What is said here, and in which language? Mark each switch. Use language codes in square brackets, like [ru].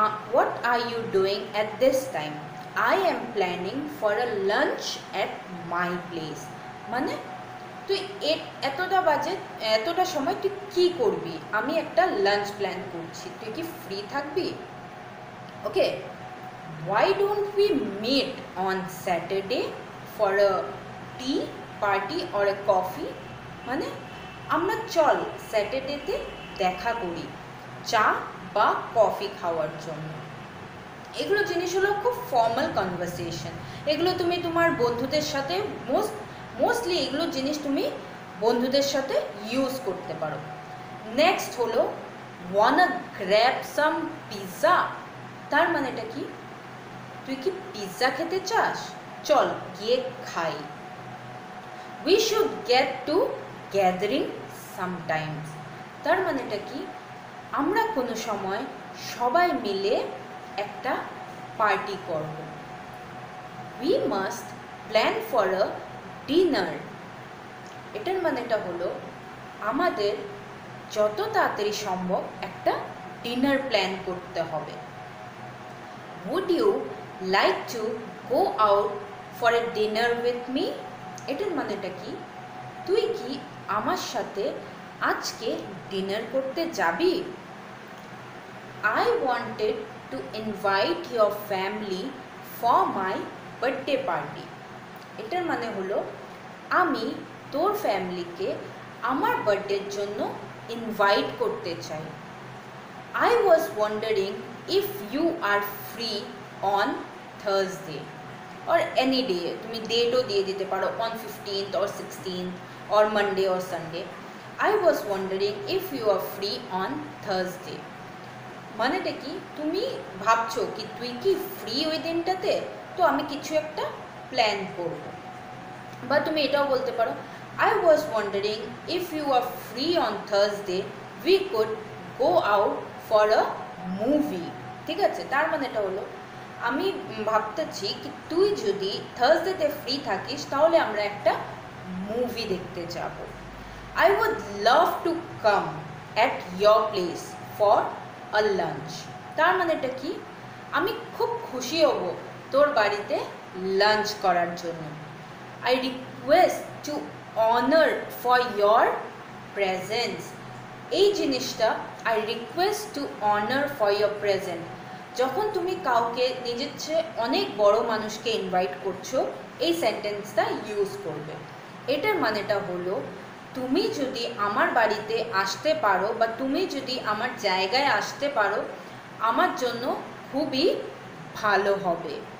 [en] What are you doing at this time? I am planning for a lunch at my place. [bn] মানে তুই এতটা বাজে, এতটা সময় তুই কী করবি? আমি একটা লাঞ্চ প্ল্যান করছি, তুই কি ফ্রি থাকবি? [en] Okay, why don't we meet on Saturday for a tea party or a coffee? [bn] মানে আমরা চল স্যাটারডেতে দেখা করি চা বা কফি খাওয়ার জন্য। এগুলো জিনিস হলো খুব ফর্মাল কনভারসেশন। এগুলো তুমি তোমার বন্ধুদের সাথে মোস্টলি এগুলো জিনিস তুমি বন্ধুদের সাথে ইউজ করতে পারো। [en] Next হলো, wanna grab some pizza? [bn] তার মানেটা কি? তুই কি পিৎজা খেতে চাস? চল গিয়ে খাই। [en] We should get to gathering sometimes? [bn] তার মানেটা কি? আমরা কোনো সময় সবাই মিলে একটা পার্টি করব। [en] We must plan for a dinner? [bn] এটার মানেটা হলো আমাদের যত তাড়াতাড়ি সম্ভব একটা ডিনার প্ল্যান করতে হবে। [en] Would you like to go out for a dinner with me? [bn] এটার মানেটা কি? তুই কি আমার সাথে আজকে ডিনার করতে যাবি? [en] I wanted to invite your family for my birthday party. [bn] এটার মানে হলো আমি তোর ফ্যামিলিকে আমার বার্থডের জন্য ইনভাইট করতে চাই। [en] I was wondering if you are free on Thursday or any day. [bn] তুমি ডেটও দিয়ে দিতে পারো, [en] on 15th or 16th or Monday or Sunday. I was wondering if you are free on Thursday. [bn] মানেটা কি? তুমি ভাবছো কি তুই কি ফ্রি ওই দিনটাতে, তো আমি কিছু একটা প্ল্যান করব। বা তুমি এটাও বলতে পারো, [en] I was wondering if you are free on Thursday, we could go out for a movie. [bn] ঠিক আছে, তার মানে এটা হলো আমি ভাবতেছি কি তুই যদি থার্সডেতে ফ্রি থাকিস তাহলে আমরা একটা মুভি দেখতে যাব। [en] I would love to come at your place for a lunch. [bn] তার মানে এটা কি? আমি খুব খুশি হব তোর বাড়িতে লাঞ্চ করার জন্য। [en] I request to honor for your presence. [bn] এই জিনিসটা [en] I request to honor for your presence, [bn] যখন তুমি কাউকে নিজের চেয়ে অনেক বড় মানুষকে ইনভাইট করছো এই সেন্টেন্সটা ইউজ করবে। এটার মানেটা হলো তুমি যদি আমার বাড়িতে আসতে পারো বা তুমি যদি আমার জায়গায় আসতে পারো আমার জন্য খুবই ভালো হবে।